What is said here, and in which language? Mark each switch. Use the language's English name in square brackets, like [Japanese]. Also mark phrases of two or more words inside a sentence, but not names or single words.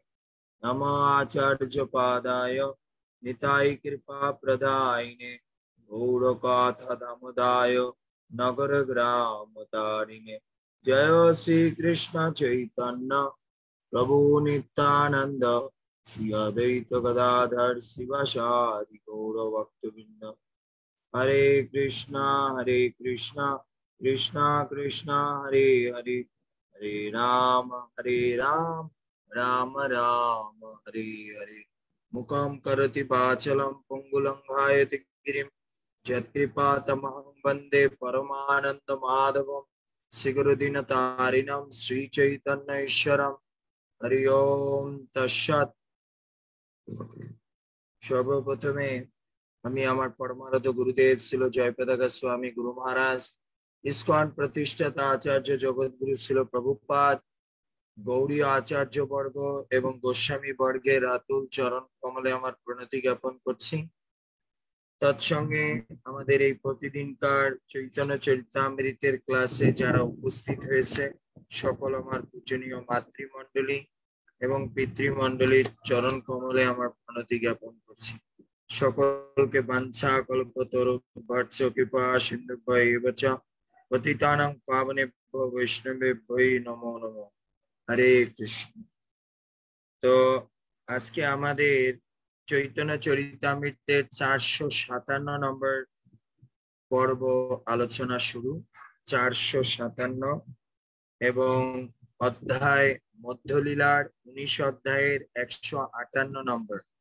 [Sanskrit] नमो आचार्यपादाय निताय कृपाप्रदायिने गौरकथा दामोदाय नगरग्रामतारिणे। जय श्री कृष्ण चैतन्य प्रभु नित्यानंद श्री अद्वैत गदाधर शिवासादि गौरभक्तवृंद। हरे कृष्णा कृष्णा कृष्णा हरे हरे, हरे राम राम राम हरे हरे। मुखं करोति वाचालं पंगुलंघायते गिरिं यत्कृपातमहं वन्दे परमानन्दमाधवं श्रीगुरुदीनतारिणं श्रीचैतन्येश्वरं। हरि ओम तत्सत्। [Bangla] सर्वप्रथमे আমি আমার পরমারাধ্য গুরুদেব ছিল জয়পতাকা স্বামী গুরু মহারাজ, ইসকন প্রতিষ্ঠাতা আচার্য জগৎগুরু ছিল প্রভুপাদ, গৌড়ীয় আচার্য বর্গ এবং গোস্বামী বর্গের আতুল চরণ কমলে আমার প্রণতি জ্ঞাপন করছি। তৎসঙ্গে আমাদের এই প্রতিদিনকার চৈতন্য চরিতামৃতের ক্লাসে যারা উপস্থিত হয়েছে সকল আমার পূজনীয় মাতৃমণ্ডলী এবং পিতৃমণ্ডলীর চরণ কমলে আমার প্রণতি জ্ঞাপন করছি। [Sanskrit] সকলকে বাঞ্ছা কল্পতরুভ্যশ্চ কৃপা সিন্ধুভ্যেব চ পতিতানাং পাবনেভ্যো বৈষ্ণবেভ্যো নমো নমো। হরে কৃষ্ণ। [Bangla] তো আজকে আমাদের চৈতন্য চরিতামৃতের 457 নম্বর পর্ব আলোচনা শুরু। 457 এবং অধ্যায় মধ্যলীলার 19 অধ্যায়ের 158 নম্বর।